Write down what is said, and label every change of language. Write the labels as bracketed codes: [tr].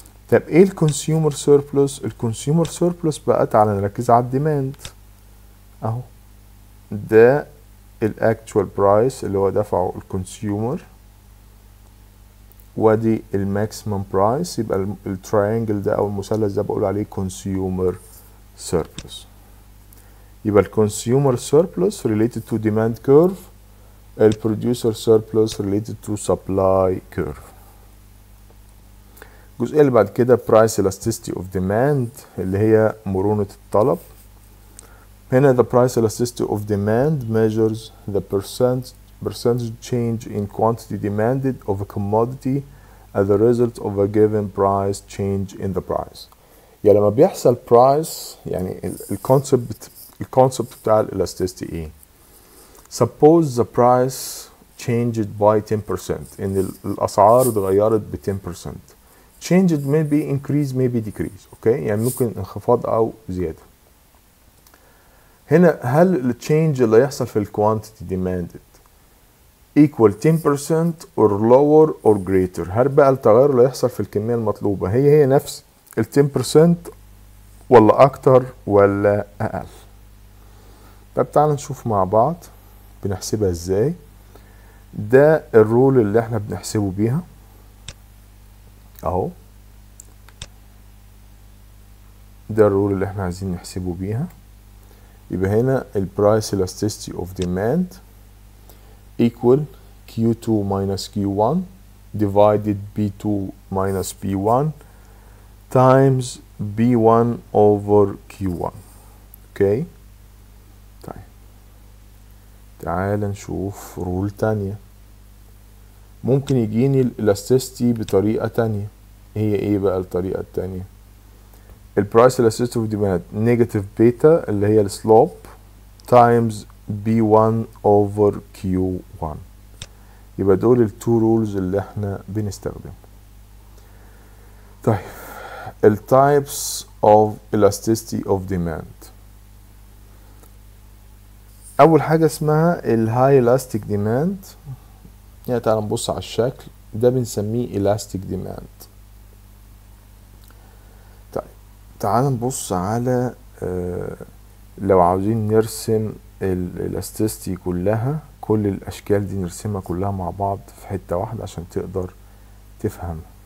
[ar] طب ايه الكونسيومر سيربلس؟ الكونسيومر سيربلس بقى تعالى نركز على الديماند اهو، ده الاكتوال برايس اللي هو دفعه الكونسيومر، وادي الماكسيمم برايس. يبقى التراينجل ده او المثلث ده بقول عليه consumer surplus. [en] يبقى الكونسيومر surplus related to demand curve، البروديوسر surplus related to supply curve. [ar] الجزئية اللي بعد كده price elasticity of demand اللي هي مرونة الطلب. [en] هنا the price elasticity of demand measures the percentage change in quantity demanded of a commodity as a result of a given price change in the price. [ar] يعني لما بيحصل price، يعني الكونسبت بتاع elasticity ايه؟ [en] Suppose the price changed by 10%، [ar] ان الاسعار اتغيرت ب 10%. [en] changed maybe increase maybe decrease، [ar] اوكي؟ يعني ممكن انخفاض او زيادة. هنا هل التشينج اللي هيحصل في الكوانتيتي [en] demanded equal 10% or lower or greater؟ [ar] هل بقى التغير اللي هيحصل في الكمية المطلوبة هي نفس ال 10% ولا أكتر ولا أقل؟ طب تعالى نشوف مع بعض بنحسبها ازاي. ده الرول اللي احنا بنحسبه بيها اهو، ده الرول اللي احنا عايزين نحسبه بيها. [en] يبقى هنا ال price elasticity of demand equal Q2 minus Q1 divided B2 minus B1 times B1 over Q1. [ar] اوكي، طيب تعال نشوف رول تانية. ممكن يجيني الالاستيستي بطريقة تانية. [en] هي ايه بقى الطريقة التانية؟ البرايس elasticity of demand negative beta اللي هي السلوب times B1 over Q1. [ar] يبقى دول التو رولز اللي احنا بنستخدمهم. [en] طيب التايبس of elasticity of demand. [ar] اول حاجة اسمها الهاي elastic demand. يعني تعال نبص على الشكل ده بنسميه elastic demand. طيب تعال نبص على لو عاوزين نرسم الالاستيستي كلها، كل الاشكال دي نرسمها كلها مع بعض في حتة واحدة عشان تقدر تفهم.